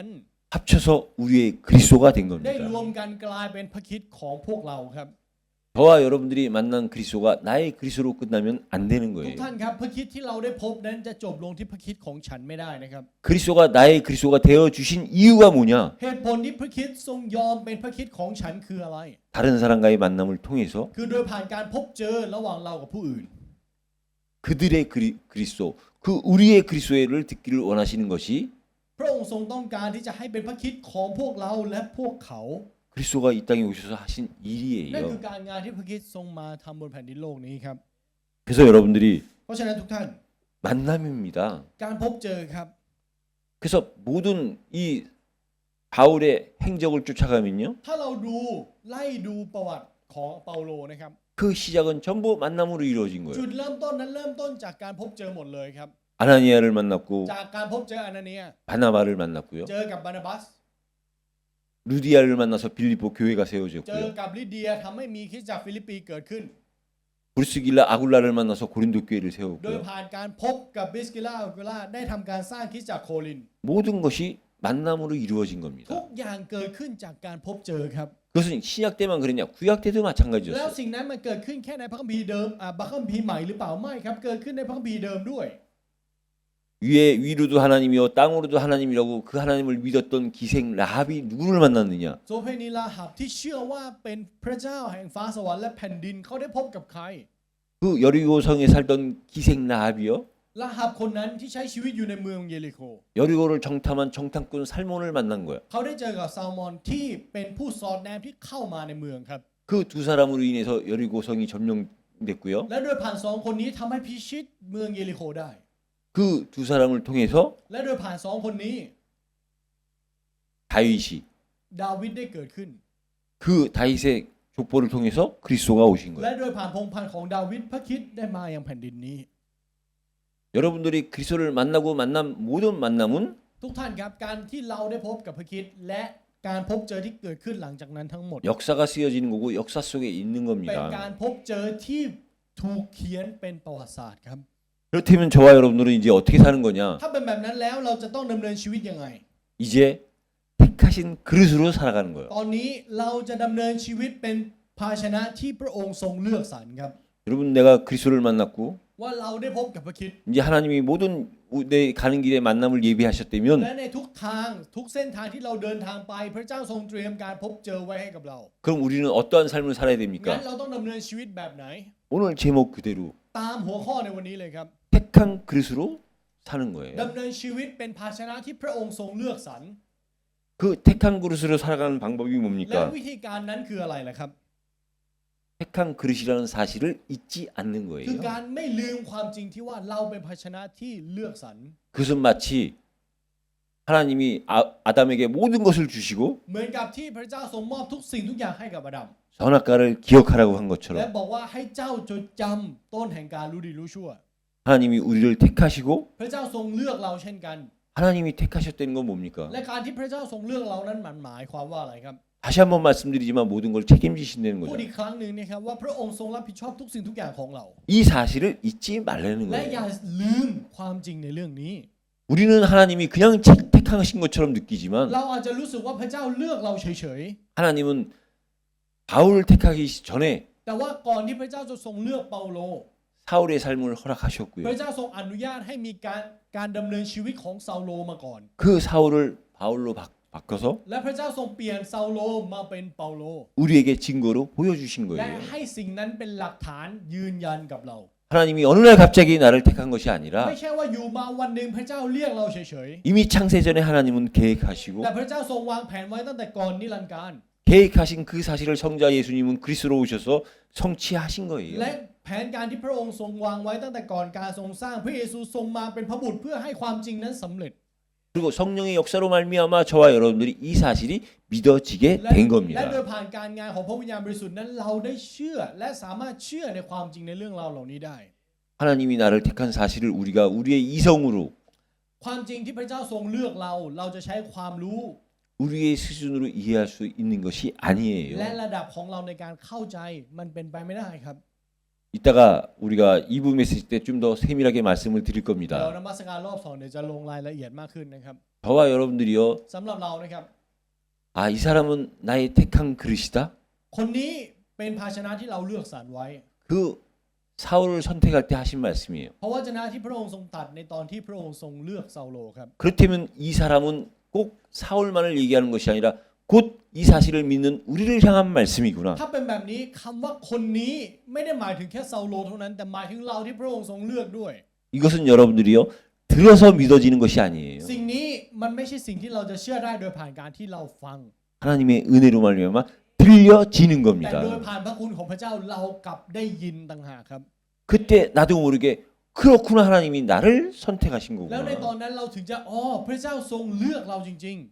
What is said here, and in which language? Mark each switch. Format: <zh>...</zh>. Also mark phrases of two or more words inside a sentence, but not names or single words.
<ko>합쳐서 우리의 그리스도가 된</ko> <th>ได้ร</th> <ko>겁니다.</ko> <th>วมกันกลายเป็นพระคริสต์ของพวกเราครับ</th> <ko>저와 여러분들이 만난 그리스도가 나의 그리스도로 끝나면 안 되는</ko> <th>ทุก</th> <ko>거예요.</ko> <th>ท่านครับพระคริสต์ที่เราได้พบนั้นจะจบลงที่พระคริสต์ของฉันไม่ได้นะครับ</th> <ko>그리스도가 나의 그리스도가 되어 주신 이유가 뭐냐?</ko> <th>เหตุผลที่พระคริสต์ทรงยอมเป็นพระคริสต์ของฉันคืออะไร</th> <ko>다른 사람과의 만남을 통해서</ko> <th>คือโดยผ่านการพบเจอระหว่างเรากับผู้อื่น</th> <ko>그들의 그리스도, 그 우리의 그리스도를 듣기를 원하시는 것이</ko> <th>พระองค์ทรงต้องการที่จะให้เป็นพระคริสต์ของพวกเราและพวกเขา</th> <ko>그리스도가 이 땅에 오셔서 하신</ko> <th>นั่นคือ</th> <ko>일이에요.</ko> <th>การงานที่พระคริสต์ทรงมาทำบนแผ่นดินโลกนี้ครับ</th> <ko>그래서 여러분들이</ko> <th>เพราะฉะนั้นทุกท่าน</th> <ko>만남입니다.</ko> <th>การพบเจอครับ</th> <ko>그래서 모든 이 바울의 행적을 쫓아가면요.</ko> <th>ถ้าเราไล่ดูประวัติของเปาโลนะครับ</th> <ko>그 시작은 전부 만남으로 이루어진</ko> <th>จุ</th> <ko>거예요.</ko> <th>ดเริ่มต้นนั้นเริ่มต้นจากการพบเจอหมดเลยครับ</th> <ko>아나니아를 만났고</ko> <th>จากการพบเจออานาเนีย</th> <ko>바나바를 만났고요.</ko> <th>เจอกับบานาบัส</th> <ko>루디아를 만나서 빌립보 교회가</ko> <th>เจอ</th> <ko>세워졌고요.</ko> <th>กับลิเดียทำให้มีคริสตจักรฟิลิปปีเกิดขึ้น</th> <ko>브루스길라 아굴라를 만나서 고린도 교회를</ko> <th>โดย</th> <ko>세웠고요.</ko> <th>ผ่านการพบกับบิสกิล่าอัลกุล่าได้ทำการสร้างคริสตจักรโคลิน</th> <ko>모든 것이 만남으로 이루어진</ko> <th>ทุ</th> <ko>겁니다.</ko> <th>กอย่างเกิดขึ้นจากการพบเจอครับ</th> <ko>그것은 신약 때만 그랬냐? 구약 때도</ko> <th>แล้ว</th> <ko>마찬가지였어요.</ko> <th>สิ่งนั้นมันเกิดขึ้นแค่ในพระคัมภีร์เดิมพระคัมภีร์ใหม่หรือเปล่าไม่ครับ เกิดขึ้นในพระคัมภีร์เดิมด้วย</th> <ko>위로도 하나님이요 땅으로도 하나님이라고 그 하나님을 믿었던 기생 라합이 누구를 만났느냐?</ko> <th>โสเพณีลาหับที่เชื่อว่าเป็นพระเจ้าแห่งฟ้าสวรรค์และแผ่นดินเขาได้พบกับใคร</th> <ko>그 여리고성에 살던 기생 라합이요.</ko> <th>ลาหับคนนั้นที่ใช้ชีวิตอยู่ในเมืองเยริโค</th> <ko>여리고를 정탐한 정탐꾼 살몬을 만난 거예요.</ko> <th>เขาได้เจอกับซาลมอนที่เป็นผู้สอดแนมที่เข้ามาในเมืองครับ</th> <ko>그 두 사람으로 인해서 여리고성이 점령됐고요.</ko> <th>และโดยผ่านสองคนนี้ทำให้พิชิตเมืองเยริโคได้</th> <ko>그 두 사람을 통해서</ko> <th>และโดยผ่านสองคนนี้</th> <ko>다윗이</ko> <th>ดาวิดได้เกิดขึ้น</th> <ko>그 다윗의 족보를 통해서 그리스도가 오신</ko> <th>และ</th> <ko>거예요.</ko> <th>โดยผ่านพงศ์พันธุ์ของดาวิดพระคริสต์ได้มายังแผ่นดินนี้</th> <ko>여러분들이 그리스도를 만나고 만난 모든 만남은</ko> <th>ทุกท่านครับการที่เราได้พบกับพระคริสต์และการพบเจอที่เกิดขึ้นหลังจากนั้นทั้งหมด</th> <ko>역사가 쓰여지는 거고 역사 속에 있는</ko> <th>เป็นกา</th> <ko>겁니다.</ko> <th>รพบเจอที่ถูกเขียนเป็นประวัติศาสตร์ครับ</th> <ko>그렇다면 저와 여러분들은 이제 어떻게 사는 거냐?</ko> <th>ถ้าเป็นแบบนั้นแล้วเราจะต้องดำเนินชีวิตยังไง</th> <ko>이제 택하신 그릇으로 살아가는 거예요.</ko> <th>ตอนนี้เราจะดำเนินชีวิตเป็นภาชนะที่พระองค์ทรงเลือกสรรครับ</th> <ko>여러분 내가 그리스도를 만났고</ko> <th>ว่าเราได้พบกับพระคริสต์</th> <ko>이제 하나님이 모든 내 가는 길에 만남을 예비하셨다면</ko> <th>และในทุกทางทุกเส้นทางที่เราเดินทางไปพระเจ้าทรงเตรียมการพบเจอไว้ให้กับเรา</th> <ko>그럼 우리는 어떠한 삶을 살아야</ko> <th>งั้น</th> <ko>됩니까?</ko> <th>เราต้องดำเนินชีวิตแบบไหน</th> <ko>오늘 제목 그대로</ko> <th>ตามหัวข้อในวันนี้เลยครับ</th> <ko>택한 그릇으로 사는 거예요.</ko> <th>ดำเนินชีวิตเป็นภาชนะที่พระองค์ทรงเลือกสรร</th> <ko>그 택한 그릇으로 살아가는 방법이</ko> <th>และ</th> <ko>뭡니까?</ko> <th>วิธีการนั้นคืออะไรล่ะครับ</th> <ko>택한 그릇이라는 사실을 잊지 않는</ko> <th>คือ</th> <ko>거예요.</ko> <th>การไม่ลืมความจริงที่ว่าเราเป็นภาชนะที่เลือกสรร</th> <ko>그것은 마치 하나님이 아담에게 모든 것을 주시고</ko> <th>เหมือนกับที่พระเจ้าทรงมอบทุกสิ่งทุกอย่างให้กับอาดัม</th> <ko>선악과를 기억하라고 한</ko> <th>และ</th> <ko>것처럼</ko> <th>บอกว่าให้เจ้าจดจำต้นแห่งการรู้ดีรู้ชั่ว</th> <ko>하나님이 우리를 택하시고</ko> <th>พระเจ้าทรงเลือกเราเช่นกัน</th> <ko>하나님이 택하셨다는 건 뭡니까?</ko> <th>และการที่พระเจ้าทรงเลือกเรานั้นหมายความว่าอะไรครับ</th> <ko>다시 한번 말씀드리지만 모든 걸 책임지신다는</ko> <th>พูด</th> <ko>거죠.</ko> <th>อีกครั้งหนึ่งนะครับว่าพระองค์ทรงรับผิดชอบทุกสิ่งทุกอย่างของเรา</th> <ko>이 사실을 잊지 말라는</ko> <th>และอย่า</th> <ko>거예요.</ko> <th>ลืมความจริงในเรื่องนี้</th> <ko>우리는 하나님이 그냥 택하신 것처럼 느끼지만</ko> <th>เราอาจจะรู้สึกว่าพระเจ้าเลือกเราเฉย</th> <ko>하나님은 바울을 택하기 전에</ko> <th>ๆแต่ว่าก่อนที่พระเจ้าจะทรงเลือกเปาโล</th> <ko>사울의 삶을</ko> <th>พ</th> <ko>허락하셨고요.</ko> <th>ระเจ้าทรงอนุญาตให้มีการดำเนินชีวิตของซาโลมาก่อน</th> <ko>그 사울을 바울로 바꿔서</ko> <th>และพระเจ้าทรงเปลี่ยนซาโลมาเป็นเปาโล</th> <ko>우리에게 증거로 보여주신</ko> <th>และ</th> <ko>거예요.</ko> <th>ให้สิ่งนั้นเป็นหลักฐานยืนยันกับเรา</th> <ko>하나님이 어느 날 갑자기 나를 택한 것이 아니라</ko> <th>ไม่ใช่ว่าอยู่มาวันหนึ่งพระเจ้าเรียกเราเฉย</th> <ko>이미 창세 전에 하나님은</ko> <th>ๆ</th> <ko>계획하시고</ko> <th>แต่พระเจ้าทรงวางแผนไว้ตั้งแต่ก่อนนิรันดร์การ</th> <ko>계획하신 그 사실을 성자 예수님은 그리스도로 오셔서 성취하신 거예요.</ko> <th>และแผนการที่พระองค์ทรงวางไว้ตั้งแต่ก่อนการทรงสร้างพระเยซูทรงมาเป็นพระบุตรเพื่อให้ความจริงนั้นสำเร็จ</th> <ko>그 그리고 성령의 역사로 말미암아 저와 여러분들이 이 사실이 믿어지게</ko> <th>และ</th> <ko>된</ko> <th>และ</th> <ko>겁니다.</ko> <th>โดยผ่านการงานของพระวิญญาณบริสุทธิ์นั้นเราได้เชื่อและสามารถเชื่อในความจริงในเรื่องราวเหล่านี้ได้</th> <ko>하나님이 나를 택한 사실을 우리가 우리의 이성으로</ko> <th>ความจริงที่พระเจ้าทรงเลือกเราจะใช้ความรู้</th> <ko>우리의 수준으로 이해할 수 있는 것이 아니에요.</ko> <th>และระดับของเราในการเข้าใจมันเป็นไปไม่ได้ครับ</th> <ko>이따가 우리가 2부 메시지 때 좀 더 세밀하게 말씀을 드릴</ko> <th>เดี๋ยว</th> <ko>겁니다.</ko> <th>นมัสการรอบ2เดี๋ยวจะลงรายละเอียดมากขึ้นนะครับ</th> <ko>저와 여러분들이요.</ko> <th>สำหรับเรานะครับ</th> <ko>아, 이 사람은 나의 택한 그릇이다.</ko> <th>คนนี้เป็นภาชนะที่เราเลือกสรรไว้</th> <ko>그 사울을 선택할 때 하신 말씀이에요.</ko> <th>เพราะว่าชนะที่พระองค์ทรงตัดในตอนที่พระองค์ทรงเลือกเซาโลครับ</th> <ko>그렇다면 이 사람은 꼭 사울만을 얘기하는 것이 아니라 곧 이 사실을 믿는 우리를 향한 말씀이구나.</ko> <th>ถ้าเป็นแบบนี้คำว่าคนนี้ไม่ได้หมายถึงแค่เซาโลเท่านั้นแต่หมายถึงเราที่พระองค์ทรงเลือกด้วย</th> <ko>이것은 여러분들이요. 들어서 믿어지는 것이 아니에요.</ko> <th>สิ่งนี้มันไม่ใช่สิ่งที่เราจะเชื่อได้โดยผ่านการที่เราฟัง</th> <ko>하나님의 은혜로 말미암아 들려지는</ko> <th>แต่</th> <ko>겁니다.</ko> <th>โดยผ่านพระคุณของพระเจ้าเรากลับได้ยินต่างหากครับ</th> <ko>그때 나도 모르게 그렇구나 하나님이 나를 선택하신</ko> <th>แล้วในตอ</th> <ko>거구나.</ko> <th>นนั้นเราถึงจะพระเจ้าทรงเลือกเราจริง</th>